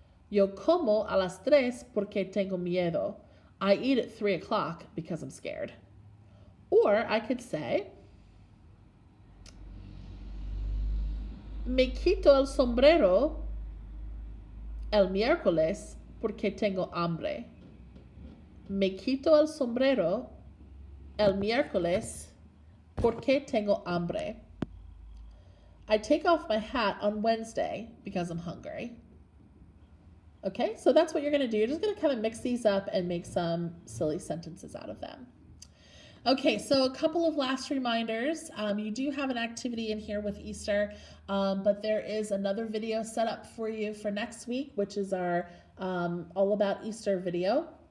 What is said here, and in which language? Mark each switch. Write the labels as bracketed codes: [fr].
[es] Yo como a las 3 porque tengo miedo. [en] I eat at 3 o'clock because I'm scared. Or I could say, [es] me quito el sombrero el miércoles porque tengo hambre. Me quito el sombrero el miércoles porque tengo hambre. [en] I take off my hat on Wednesday because I'm hungry. Okay, so that's what you're going to do. You're just going to kind of mix these up and make some silly sentences out of them. Okay, so a couple of last reminders. You do have an activity in here with Easter, but there is another video set up for you for next week, which is our All About Easter video.